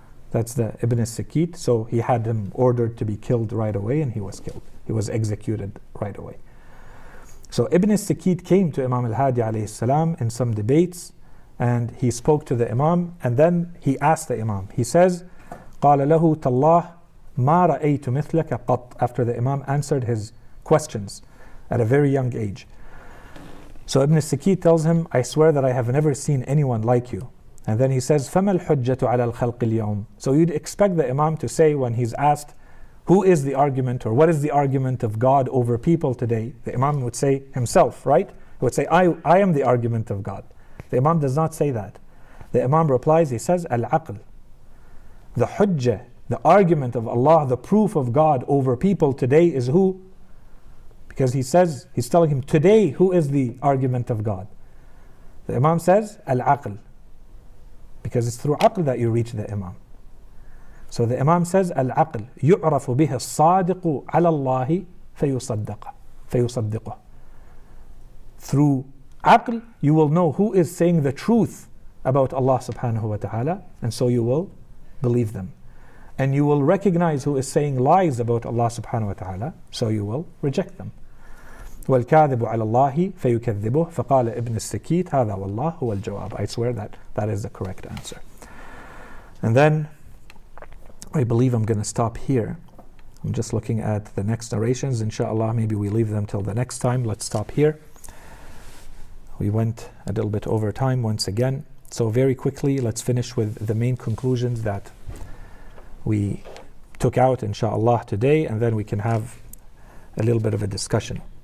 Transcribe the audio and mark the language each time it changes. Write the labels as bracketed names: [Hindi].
[English] That's the Ibn al-Sakit. So he had him ordered to be killed right away, and he was killed. He was executed right away. So Ibn al-Sakit came to Imam al-Hadi alayhi salam in some debates, and he spoke to the Imam, and then he asked the Imam. He says, [Arabic] قال له تالله ما رأيت مثلك قط. [English] After the Imam answered his questions at a very young age. So Ibn al-Sakit tells him, I swear that I have never seen anyone like you. And then he says, [Arabic] فَمَا الْحُجَّةُ عَلَى الْخَلْقِ الْيَوْمِ. [English] So you'd expect the Imam to say, when he's asked, who is the argument, or what is the argument of God over people today? The Imam would say himself, right? He would say, I am the argument of God. The Imam does not say that. The Imam replies, he says, Al-Aql. The hujjah, the argument of Allah, the proof of God over people today is who? Because he says, he's telling him, today, who is the argument of God? The Imam says, Al-Aql. Because it's through aql that you reach the Imam. So the Imam says, [Arabic] Al-Aql, يُعْرَفُ بِهِ الصَّادِقُ عَلَى اللَّهِ فَيُصَدَّقَ. فيصدقه. [English] Through aql, you will know who is saying the truth about Allah subhanahu wa ta'ala, and so you will believe them. And you will recognize who is saying lies about Allah subhanahu wa ta'ala, so you will reject them. [Arabic] وَالْكَاذِبُ عَلَى اللَّهِ فَيُكَذِّبُهُ فَقَالَ ابن السكيت هذا والله هو الجواب. [English] I swear that is the correct answer. And then I believe I'm going to stop here. I'm just looking at the next narrations. Inshallah, maybe we leave them till the next time. Let's stop here. We went a little bit over time once again. So very quickly, let's finish with the main conclusions that we took out, inshallah, today, and then we can have a little bit of a discussion.